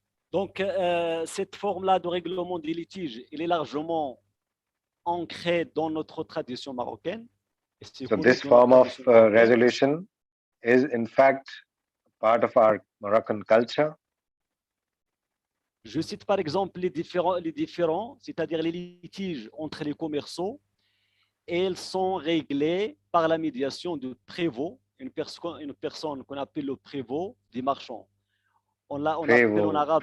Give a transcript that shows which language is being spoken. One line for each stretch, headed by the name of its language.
French: Donc, cette forme-là de règlement des litiges, elle est largement ancrée dans notre tradition marocaine.
English: So this form of resolution is in fact part of our Moroccan culture.
French: Je cite par exemple les différends, c'est-à-dire les litiges entre les commerçants, et ils sont réglés par la médiation de prévôt, une personne qu'on appelle le prévôt des marchands. On appelle en arabe.